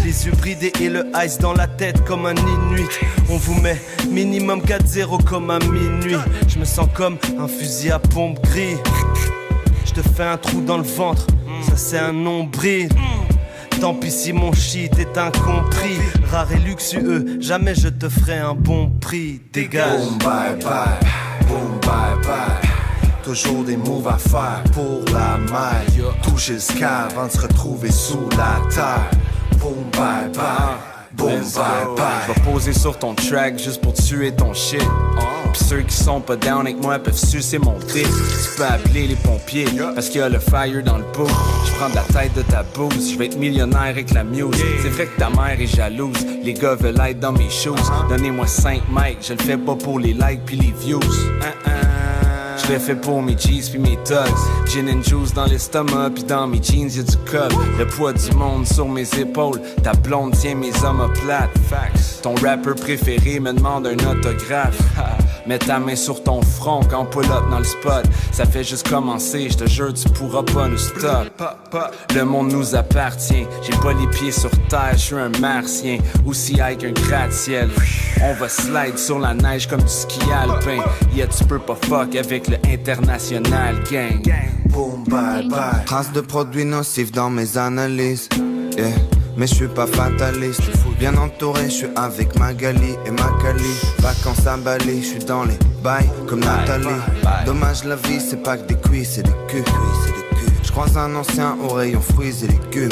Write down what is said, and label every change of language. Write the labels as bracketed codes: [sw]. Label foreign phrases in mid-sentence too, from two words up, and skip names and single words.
[fr] Les yeux bridés et le ice dans la tête comme un inuit. On vous met minimum 4-0 comme à minuit. Je me sens comme un fusil à pompe gris. Je te fais un trou dans le ventre, ça c'est un nombril. Tant pis si mon shit est incompris. Rare et luxueux, jamais je te ferai un bon prix. Dégage. [en] Boom bye bye, boom bye bye. [fr] Toujours des moves à faire pour la maille. Toucher le sky avant de se retrouver sous la terre. [en] Boom bye bye, boom bye bye. [fr] Je vais poser sur ton track juste pour tuer ton shit. Pis ceux qui sont pas down avec moi peuvent sucer mon dick. Tu peux appeler les pompiers parce qu'il y a le fire dans le bout. Je prends de la tête de ta bouse, je vais être millionnaire avec la muse. C'est vrai que ta mère est jalouse, les gars veulent être dans mes shoes. Donnez-moi 5 mics, je le fais pas pour les likes pis les views. Je l'ai fait pour mes G's pis mes tugs. [en] Gin and juice [fr] dans l'estomac pis dans mes jeans y'a du cob. Le poids du monde sur mes épaules. Ta blonde tient mes omoplates. Facts. Ton rappeur préféré me demande un autographe. Mets ta main sur ton front quand on [en] pull up [fr] dans le spot. Ça fait juste commencer, je te jure tu pourras pas nous stop. Le monde nous appartient, j'ai pas les pieds sur terre, je suis un martien, aussi high qu'un gratte-ciel. On va slide sur la neige comme du ski alpin. Yeah, tu peux pas fuck avec le [en] international gang. Boom, bye bye. [fr] Traces de produits nocifs dans mes analyses. Yeah. Mais je suis pas fataliste. Bien entouré, je suis avec Magali et Macali. Vacances à Bali, je suis dans les bails comme Nathalie. Dommage, la vie c'est pas que des cuisses, c'est des culs. Je croise un ancien au rayon fruits et légumes.